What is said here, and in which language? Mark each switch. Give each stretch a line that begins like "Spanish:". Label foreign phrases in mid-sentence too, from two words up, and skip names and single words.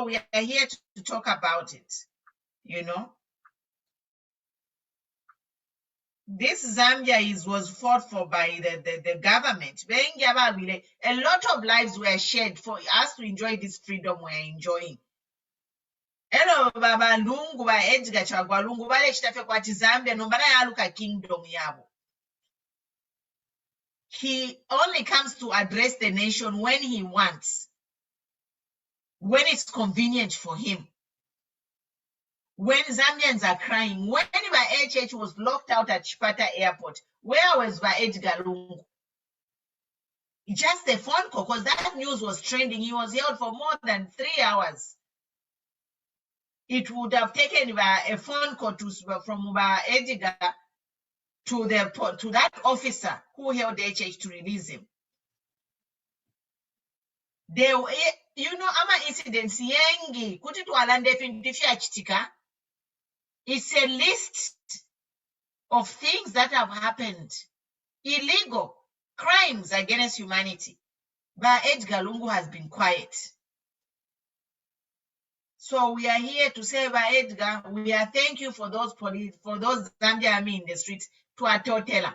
English: We are here to talk about it, you know. This Zambia was fought for by the government. A lot of lives were shed for us to enjoy this freedom we're enjoying.
Bemba: Ero baba lungu ba Edgar Chagwa lungu bale chitafe kwati Zambia nombana yaluka kingdom yabo.
English: He only comes to address the nation when he wants, when it's convenient for him. When Zambians are crying, when HH was locked out at Chipata Airport, where was Edgar Lungu? Just a phone call, because that news was trending. He was held for more than 3 hours. It would have taken a phone call from Edgar to that officer who held HH to release him. There,
Bemba: ama incidents yengi kuti tualande fintifia chitika.
English: It's a list of things that have happened, illegal crimes against humanity. But Edgar Lungu has been quiet. So we are here to say, Edgar, we are thank you for those police, for those Zambia army in the streets to Atotela.